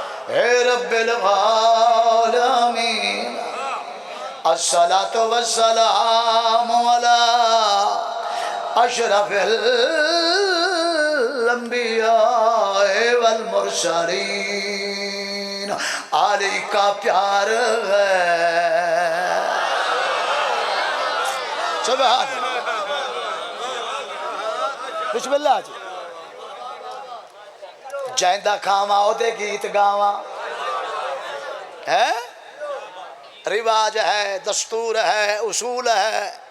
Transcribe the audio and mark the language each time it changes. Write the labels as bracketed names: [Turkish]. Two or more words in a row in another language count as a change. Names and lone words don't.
[Arabic] يا رب العالمين الصلاة والسلام على أشرف الأنبياء والمرسلين. [Urdu] علی کا پیار ہے۔ سبحان بسم اللہ جی. [Punjabi] جیندا کھاواں اوہدے گیت گاواں ہے، رواج ہے، دستور ہے، اصول ہے.